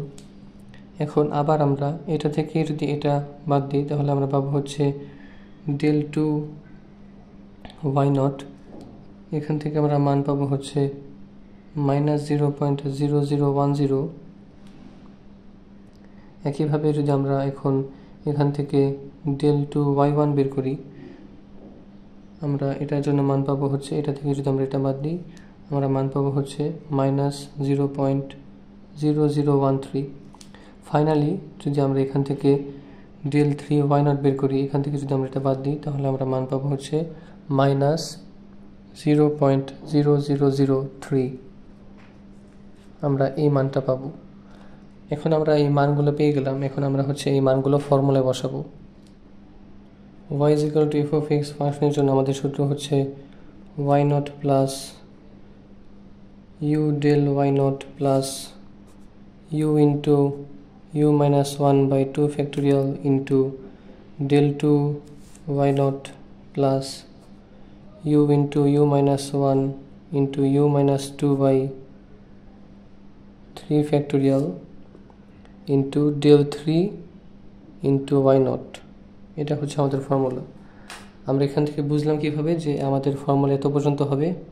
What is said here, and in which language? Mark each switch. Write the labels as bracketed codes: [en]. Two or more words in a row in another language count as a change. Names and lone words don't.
[bn] এখন আবার আমরা এটা থেকে যদি এটা বাদ দিই তাহলে আমরা পাবো হচ্ছে ডেল 2 y0। এখান থেকে আমরা মান পাবো হচ্ছে -0.0010 একইভাবে যদি আমরা এখন এখান থেকে del 2 y1 বের করি, আমরা এটার জন্য মান পাবো হচ্ছে, এটা থেকে যদি আমরা এটা বাদ দিই আমরা মান পাবো হচ্ছে -0.0013। ফাইনালি যদি আমরা এখান থেকে del 3 y0 বের করি, এখান থেকে যদি আমরা এটা বাদ দিই তাহলে আমরা মান পাবো হচ্ছে -0.0003। আমরা এই মানটা পাবো। এখন আমরা এই মানগুলো পেয়ে গেলাম, এখন আমরা হচ্ছে এই মানগুলো ফর্মুলায় বসাবো। [en] y = f of x [bn] ফাংশনের জন্য আমাদের সূত্র হচ্ছে [en] y0 plus u del y0 plus u into u minus 1 by 2 factorial into del 2 y0 plus u into u minus 1 into u minus 2 by 3 factorial into del 3 into y0. [bn] এটা হচ্ছে আমাদের ফর্মুলা। আমরা এখান থেকে বুঝলাম কিভাবে যে আমাদের ফর্মুলা এত পর্যন্ত হবে।